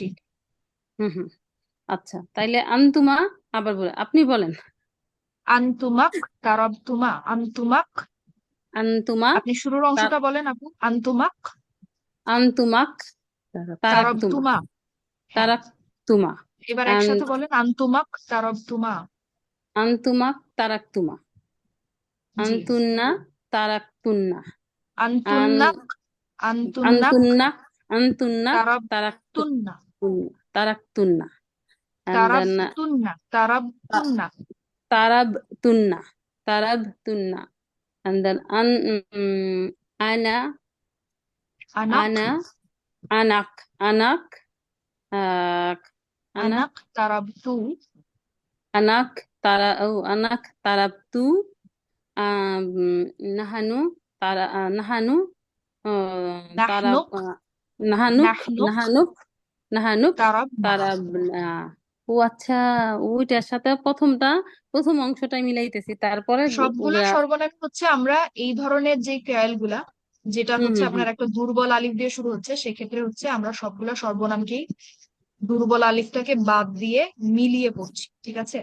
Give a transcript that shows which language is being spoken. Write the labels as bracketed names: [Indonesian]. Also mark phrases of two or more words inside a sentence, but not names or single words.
[Bangla] হুম, হুম, আচ্ছা, তাইলে আন্তুমা, আবার বলে আপনি বলেন। [Arabic] أنتماك ترب تما، أنتماك আনতুমা [Bangla] আপনি শুরুর অংশটা বলেন আপু। আন্তুমাক, [Arabic] أنتماك تركتما তারাবতুমা। হ্যাঁ, তারাকতুমা [Bangla] এবার [Arabic] আন [Bangla] একসাথে বলেন [Arabic] أنتماك تربتما. أنتماك تركتما [Bangla] জি, [Arabic] أنتنّ تركتنّ أن أنتنّك، أنتنّك أنتنّ أنتنّ তারাবতুন্না, তারাকতুন্না [English] and then [Arabic] تربتنّ، تربتنّ, تربتنّ تربتنّ [English] and then [Arabic] ana আনাক, أنا أناك أناك أناك أناك تربت, أناك أناك تربت نحن نحن ترب নাহনুক, nahanuk নাহনুক نحنك نحنك তারাবনা। [Bangla] tarabna ও আচ্ছা, ওইটার সাথে প্রথম অংশটা মিলাইতেছি, তারপরে সবগুলা সর্বনাম হচ্ছে আমরা এই ধরনের যে ক্রিয়াল গুলা, যেটা হুম হচ্ছে হুম হুম আপনার একটা দুর্বল আলিফ দিয়ে শুরু হচ্ছে, সেক্ষেত্রে হচ্ছে আমরা সবগুলা সর্বনামকেই দুর্বল আলিফটাকে বাদ দিয়ে মিলিয়ে পড়ছি, ঠিক আছে?